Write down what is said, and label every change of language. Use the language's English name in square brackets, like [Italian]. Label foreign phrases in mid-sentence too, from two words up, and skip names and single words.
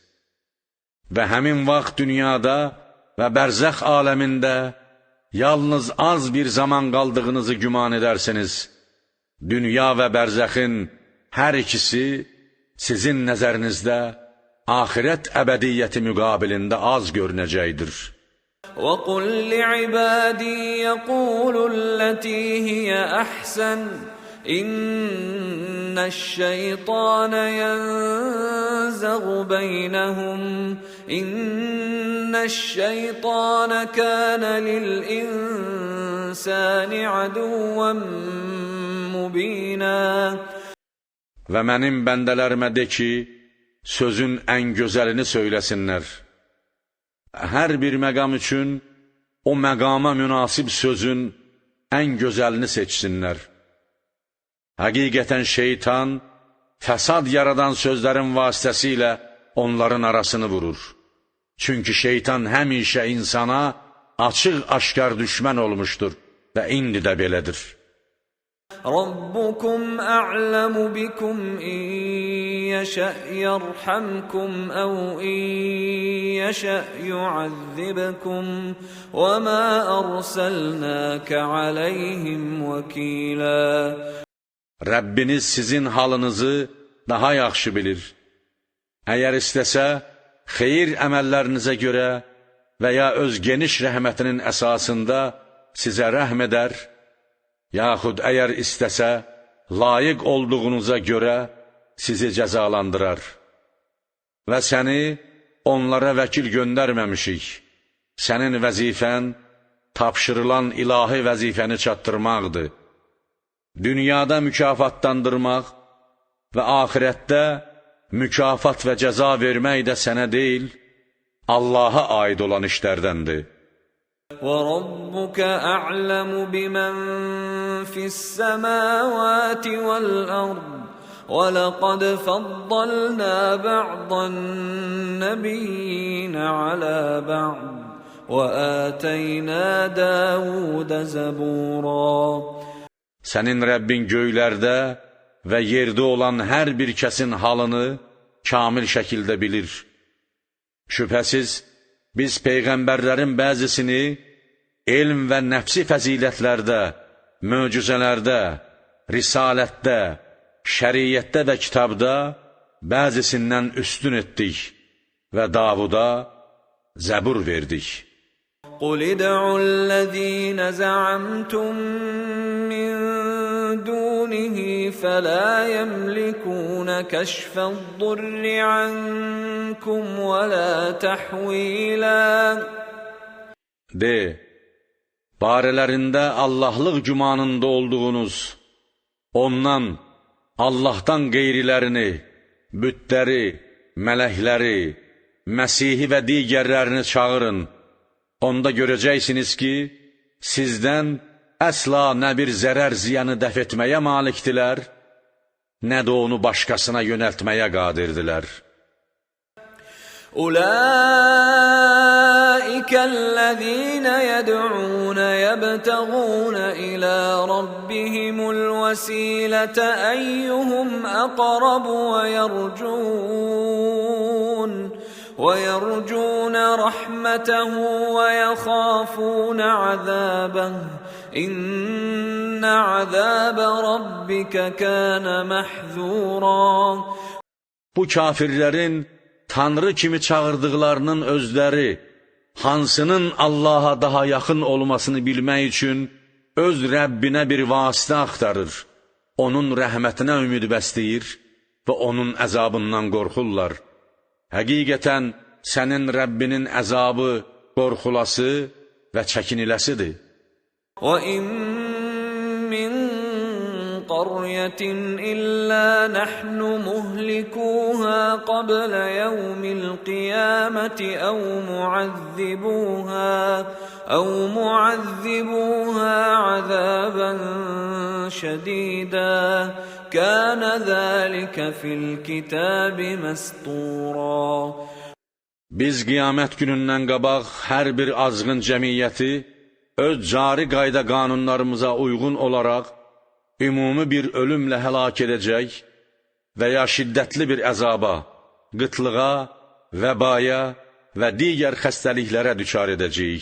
[Azerbaijani] Və həmin vaxt dünyada və bərzəx aləmində yalnız az bir zaman qaldığınızı güman edərsiniz. Dünya və bərzəxin hər ikisi sizin nəzərinizdə axirət əbədiyyəti müqabilində az görünəcəkdir. [Arabic] وَقُلْ لِعِبَادِي يَقُولُوا الَّتِي هِيَ أَحْسَنُ إِنَّ الشَّيْطَانَ يَنزَغُ بَيْنَهُمْ إِنَّ الشَّيْطَانَ كَانَ لِلْإِنسَانِ عَدُوًّا مُّبِينًا. [Azerbaijani] Və mənim bəndələrimə de ki, sözün ən gözəlini söyləsinlər. Hər bir məqam üçün o məqama münasib sözün ən gözəlini seçsinlər. Həqiqətən şeytan, fəsad yaradan sözlərin vasitəsilə onların arasını vurur. Çünki şeytan həmişə insana açıq-aşkar düşmən olmuşdur və indi də belədir. [Arabic] ربكم أعلم بكم إن يشأ يرحمكم أو إن يشأ يعذبكم وما أرسلناك عليهم وكيلا. [Azerbaijani] Rəbbiniz sizin halınızı daha yaxşı bilir. Əgər istəsə, xeyir əməllərinizə görə və ya öz geniş rəhmətinin əsasında sizə rəhm edər, yaxud əgər istəsə, layiq olduğunuza görə sizi cəzalandırar. Və səni onlara vəkil göndərməmişik. Sənin vəzifən, tapşırılan ilahi vəzifəni çatdırmaqdır. Dünyada mükafatlandırmaq və axirətdə mükafat və cəza vermək də sənə deyil, Allaha aid olan işlərdəndir. [Arabic] وَرَبُّكَ أَعْلَمُ بِمَنْ فِي السَّمَاوَاتِ وَالْأَرْضِ وَلَقَدْ فَضَّلْنَا بَعْضَ النَّبِيِّينَ عَلَى بَعْضٍ وَآتَيْنَا دَاوُودَ زَبُورًا. [Azerbaijani] Sənin Rəbbin göylərdə və yerdə olan hər bir kəsin halını kamil şəkildə bilir. Şübhəsiz, biz peyğəmbərlərin bəzisini elm və nəfsi fəzilətlərdə, möcüzələrdə, risalətdə, şəriətdə və kitabda bəzisindən üstün etdik və Davuda zəbur verdik. [Arabic] قُلِ ادْعُوا الَّذِينَ زَعَمْتُم مِّن دُونِهِ فَلَا يَمْلِكُونَ كَشْفَ الضُّرِّ عَنكُمْ وَلَا تَحْوِيلًا. [Azerbaijani] De, barələrində Allahlıq gümanında olduğunuz, ondan, Allahdan qeyrilərini, bütləri, mələkləri, Məsihi və digərlərini çağırın. Onda görəcəksiniz ki, sizdən əsla nə bir zərər ziyanı dəf etməyə malikdilər, nə də onu başqasına yönəltməyə qadirdilər. [Arabic] أولئك الذين يدعون يبتغون إلى ربهم الوسيلة أيهم أقرب ويرجون رحمته ويخافون عذابه إن عذاب ربك كان محذورا. [Azerbaijani] Bu kafirlərin Tanrı kimi çağırdıqlarının özləri, hansının Allaha daha yaxın olmasını bilmək üçün öz Rəbbinə bir vasitə axtarır, onun rəhmətinə ümid bəsləyir və onun əzabından qorxurlar. Həqiqətən sənin Rəbbinin əzabı qorxulası və çəkiniləsidir. [Arabic] وَإِن مِّن قَرْيَةٍ إِلَّا نَحْنُ مُهْلِكُوهَا قَبْلَ يَوْمِ الْقِيَامَةِ أَوْ مُعَذِّبُوهَا عَذَابًا شَدِيدًا كَانَ ذَلِكَ فِي الْكِتَابِ مَسْطُورًا. [Azerbaijani] Biz qiyamət günündən qabaq hər bir azğın cəmiyyəti öz cari qayda qanunlarımıza uyğun olaraq ümumi bir ölümlə həlak edəcək və ya şiddətli bir əzaba, qıtlığa, vəbaya və digər xəstəliklərə düçar edəcəyik.